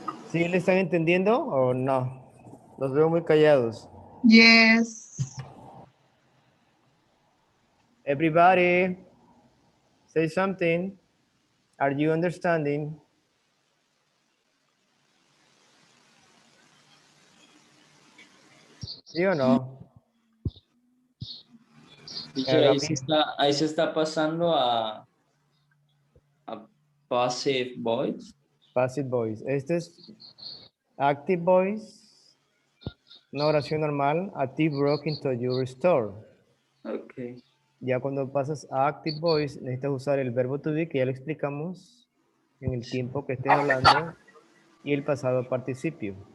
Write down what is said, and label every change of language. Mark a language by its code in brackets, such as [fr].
[es] ¿Sí le están entendiendo o no? Los veo muy callados. [en] Yes. Everybody, say something. Are you understanding? [es] ¿Sí o no? [en] Teacher, [es] Rápido. ahí se está pasando a passive voice. [en] Passive voice. [es] Este es active voice, una oración normal. Active broken to your store. [en] Ok. [es] Ya cuando pasas a active voice, necesitas usar el verbo to be, que ya lo explicamos en el tiempo que estés hablando, y el pasado participio.